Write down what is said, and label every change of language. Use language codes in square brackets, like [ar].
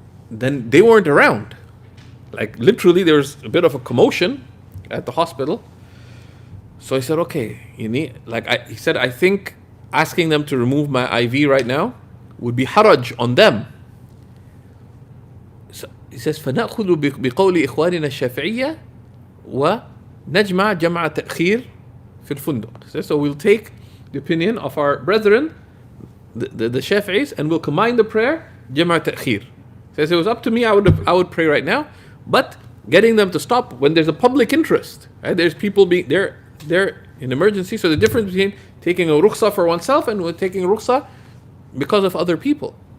[en] Then they weren't around. Like literally there was a bit of a commotion at the hospital. So I said, okay, he said, I think asking them to remove my IV right now would be haraj on them. So he says, [ar] فَنَأْخُذُ بِقَوْلِ إِخْوَانِنَا الشَّافِعِيَّةِ وَنَجْمَعْ جَمْعَ تَأْخِيرٍ فِي الْفُندُق. [en] So we'll take the opinion of our brethren, the Shafi'is, and we'll combine the prayer, [ar] جَمْعَ تَأْخِيرٍ. [en] Says it was up to me, I would pray right now, but getting them to stop when there's a public interest, right? There's people they're in emergency. So the difference between taking a rukhsa for oneself and taking a rukhsa because of other people.